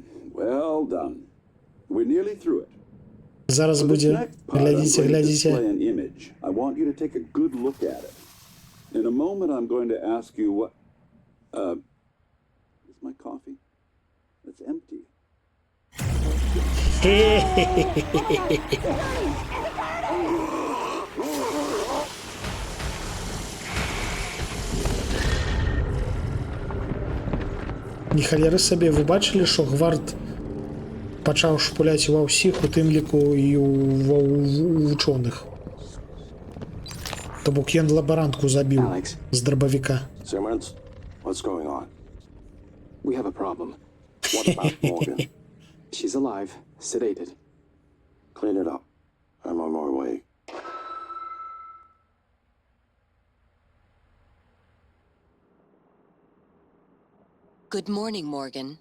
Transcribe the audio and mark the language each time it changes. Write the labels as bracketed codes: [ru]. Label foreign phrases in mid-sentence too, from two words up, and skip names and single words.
[en] Well done. We're nearly through it. [be] Зараз [en] For this [be] буде. [en] next part, I'm [be] Глядзіце, [en] going to display [be] глядзіце. [en] an image. I want you to take a good look at it. In a moment, I'm going to ask you what... is my coffee? It's empty. [be] Ніхаляры сабе, вы бачылі, што гвард пачаў шпуляць ва ўсіх, у тым ліку і ва вучоных. То бок ён лабарантку забіў з дробавіка. [en] Simmons, what's going on? We have a problem. What about Morgan? She's alive, sedated. Clean it up. I'm on my way. Good morning, Morgan.